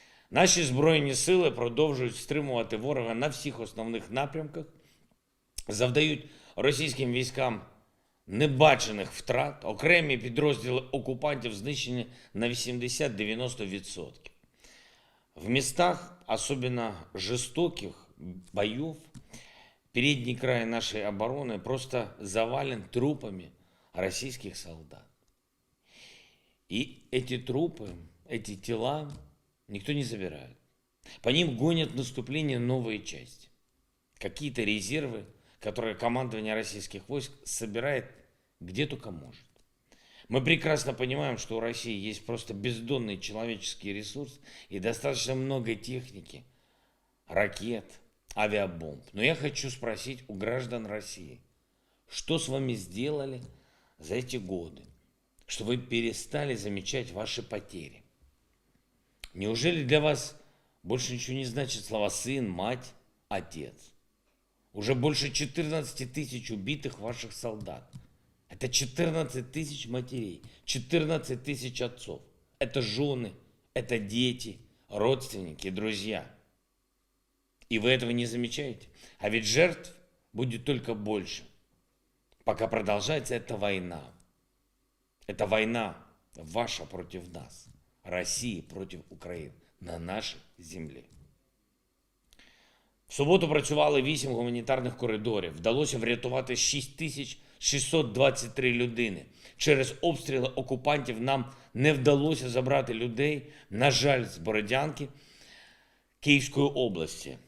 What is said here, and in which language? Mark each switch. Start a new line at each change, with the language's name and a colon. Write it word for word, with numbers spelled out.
Ukrainian: Наші Збройні Сили продовжують стримувати ворога на всіх основних напрямках, завдають російським військам небачених втрат, окремі підрозділи окупантів знищені на вісімдесят-дев'яносто відсотків. В містах, особливо жорстоких боїв,
Russian: передній край нашей обороны просто завален трупами российских солдат. И эти трупы, эти тела никто не забирает. По ним гонят наступление новые части. Какие-то резервы, которые командование российских войск собирает где только может. Мы прекрасно понимаем, что у России есть просто бездонный человеческий ресурс и достаточно много техники, ракет, авиабомб. Но я хочу спросить у граждан России, что с вами сделали за эти годы, что вы перестали замечать ваши потери? Неужели для вас больше ничего не значит слова сын, мать, отец? Уже больше
Ukrainian: чотирнадцять тисяч
Russian: убитых ваших солдат. Это
Ukrainian: чотирнадцять тисяч
Russian: матерей, чотирнадцять тисяч отцов. Это жены, это дети, родственники, друзья. И вы этого не замечаете. А ведь жертв будет только больше, пока продолжается эта война. Эта война ваша против нас, России против Украины, на нашей землі.
Ukrainian: В суботу працювали вісім гуманітарних коридорів. Вдалося врятувати шість тисяч шістсот двадцять три людини. Через обстріли окупантів нам не вдалося забрати людей, на жаль, з Бородянки, Київської області.